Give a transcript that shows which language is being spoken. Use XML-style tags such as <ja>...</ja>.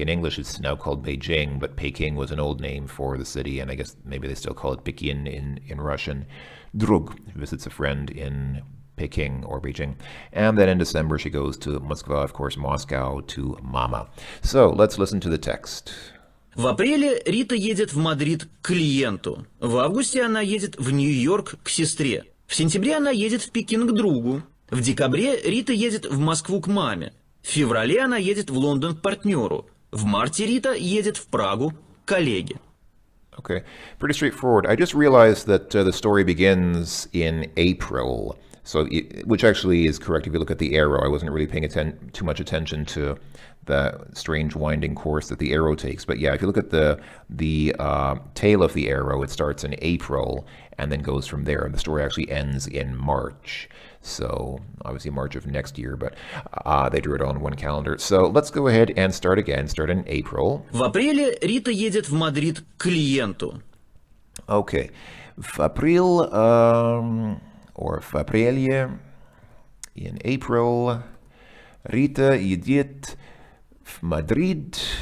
<en>In English, it's now called Beijing, but Peking was an old name for the city, and I guess maybe they still call it Pekin in Russian. Drug visits a friend in Peking or Beijing. And then in December, she goes to Moscow, of course, Moscow, to Mama. So let's listen to the text.</en> <ru>В апреле Рита едет в Мадрид к клиенту. В августе она едет в Нью-Йорк к сестре. В сентябре она едет в Пекин к другу. В декабре Рита едет в Москву к маме. В феврале она едет в Лондон к партнеру. В марте Рита едет в Прагу к коллеге.</ru> <en>Okay, pretty straightforward. I just realized that the story begins in April, which actually is correct if you look at the arrow. I wasn't really paying too much attention to the strange winding course that the arrow takes. But yeah, if you look at the tail of the arrow, it starts in April and then goes from there. And the story actually ends in March. So obviously March of next year, but they drew it on one calendar. So let's go ahead and start again. Start in April.</en> <ru>В апреле Рита едет в Мадрид к клиенту.</ru> <en>Okay.</en> <ru>В апрел, or в апреле,</ru> <en>in April,</en> <ru>Рита едет в Мадрид.</ru>